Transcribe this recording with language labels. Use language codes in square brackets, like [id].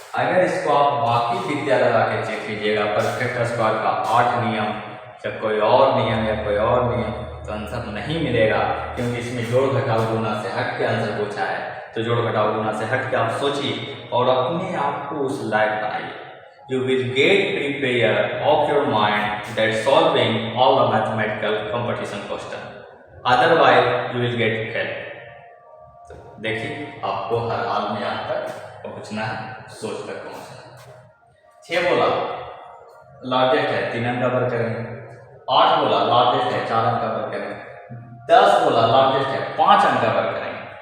[hi] अगर इसको आप बाकी विद्या लगा के चेक कीजिएगा, परफेक्ट स्क्वायर का 8 नियम या कोई और नियम या कोई और नियम, तो आंसर नहीं मिलेगा, क्योंकि इसमें जोड़ घटाव गुणा से हट के आंसर पूछा है। तो जोड़ घटाव गुणा से हट के आप सोचिए और अपने आप को उस लायक बनाइए। [en] You will get prepared of your mind that solving all the mathematical competition question. Otherwise, you will get failed. [hi] तो देखिए आपको हर हाल में यहाँ पर पहुंचना है, सोच तक पहुंचना है। 6 बोला लार्जेस्ट है, 3 अंक का वर्ग करेंगे। 8 बोला लार्जेस्ट है, 4 अंक का वर्ग करेंगे। 10 बोला लार्जेस्ट है, 5 अंक का वर्ग करेंगे।